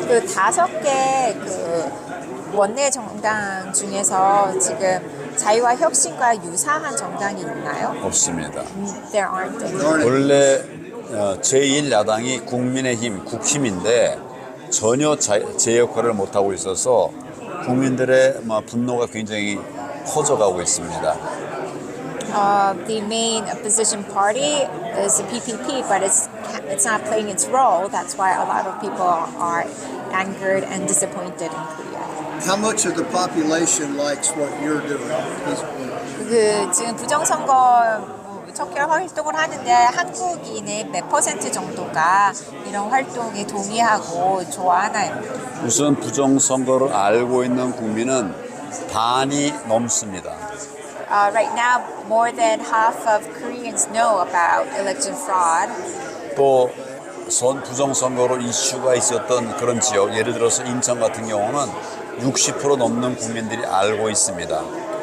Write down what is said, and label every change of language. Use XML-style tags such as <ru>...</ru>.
<ko>그 5개 그 원내 정당 중에서 지금 자유와 혁신과 유사한 정당이 있나요? 없습니다.</ko> <en>There aren't any. Darn it.</en> <ko>원래 제1야당이 국민의힘, 국힘인데 전혀 제 역할을 못하고 있어서 국민들의 분노가 굉장히 커져가고 있습니다.</ko> <en>The main opposition party is the PPP, but it's not playing its role. That's why a lot of people are angered and disappointed in Korea. How much of the population likes what you're doing?</en> <ko>그 지금 부정선거 척결 활동을 하는데 한국인의 몇 % 정도가 이런 활동에 동의하고 좋아하나요? 우선 부정선거를 알고 있는 국민은 반이 넘습니다.</ko> <en>Right now, more than half of Koreans know about election fraud.</en> <ko>또 부정선거로 이슈가 있었던 그런 지역, 예를 들어서 인천 같은 경우는 60% 넘는 국민들이 알고 있습니다.</ko>